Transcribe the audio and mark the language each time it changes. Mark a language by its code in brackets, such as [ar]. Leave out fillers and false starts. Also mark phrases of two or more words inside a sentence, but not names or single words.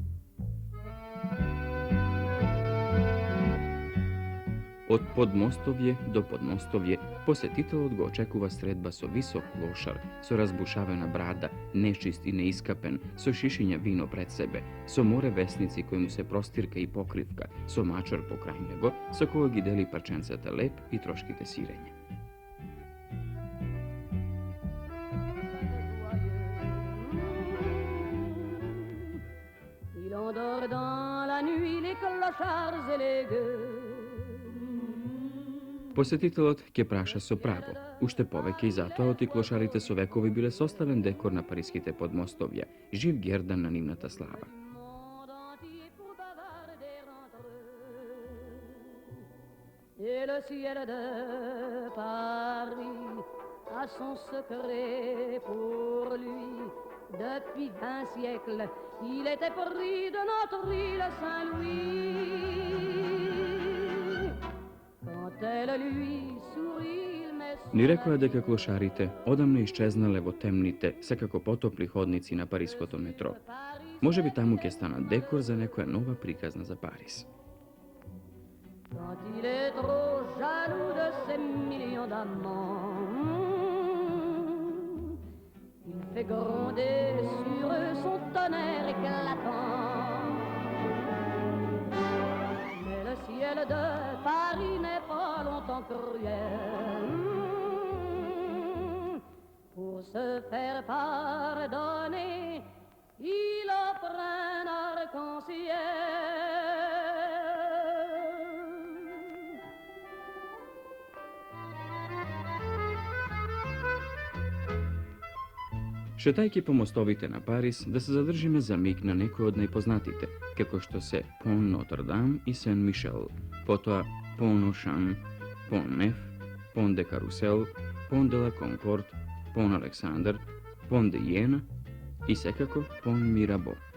[mk] Од подмостовје до подмостовје, посетителот го очекува средба со висок клошар, со разбушавена брада, нечист и неискапен, со шишиња вино пред себе, со море весници кои му се простирка и покривка, со мачор покрај него, со кој ги дели парченцата леп и трошките сирење. [fr] Il endort dans la nuit les clochards et les gueux. [mk] Посетителот ќе праша со право, уште повеќе и затоа оти клошарите со векови биле составен декор на париските подмостовја, жив гердан на нивната слава. [fr] Et le ciel de Paris a son secret pour lui. Depuis 20 siècles, il était pris de notre île Saint-Louis. Quand elle lui sourit, il met [mk] Ни рекоа дека клошарите одамна исчезнале во темните, секако потопли ходници на париското метро. Може би таму ќе станат декор за некоја нова приказна за Парис. [fr] Quand il est trop jaloux de ses millions d'amants, il fait gronder sur eux son tonnerre éclatant. Mais le ciel de Paris n'est pas longtemps cruel. Pour se faire pardonner, il offre un arc-en-ciel. [mk] Шетајќи по мостовите на Парис, да се задржиме за миг на некои од најпознатите, како што се Пон Нотр-Дам и Сен Мишел, потоа Пон Ошан, Пон Неф, Пон де Карусел, Пон де ла Конкорд, Пон Александар, Пон де Иена и секако Пон Мирабо.